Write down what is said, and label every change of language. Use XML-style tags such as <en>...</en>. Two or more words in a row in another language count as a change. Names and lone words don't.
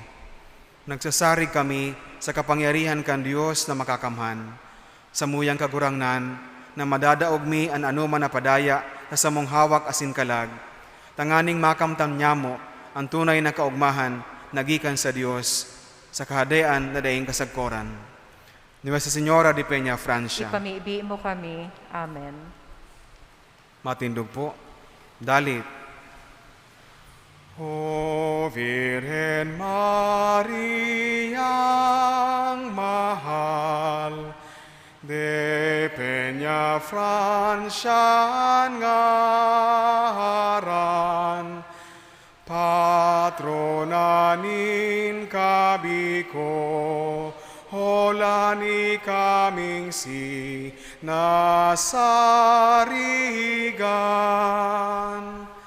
<bik>Nagsasarig kami sa kapangyarihan kan Dios na makakamhan, sa muyang kagurangnan na madadaog mi an anuman na padaya na sa mong hawak asin kalag, tanganing makamtam nyamo ang tunay na kaugmahan nagikan sa Dios, sa kahadean na daing kasagkoran. Nuestra Señora de Peñafrancia, Ipamiibi mo kami. Amen. matindog po. Dalit. O Virgen Mariang mahal, de Peñafrancia ngaran, patrona nin kabiko, holani kaming si nasarigan.</bik>